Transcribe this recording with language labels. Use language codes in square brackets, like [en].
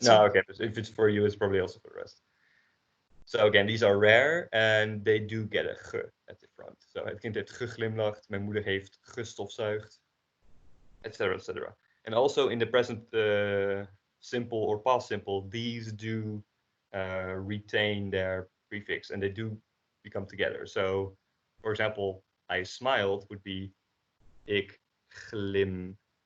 [en] No, okay, but if it's for you, it's probably also for the rest. So again, these are rare and they do get a ge at the front. [nl] So het kind heeft geglimlacht, mijn moeder heeft gestofzuigd, etc., etc. [en] And also in the present simple or past simple, these do retain their prefix and they do become together. So, for example, I smiled would be [nl] ik glimlachte.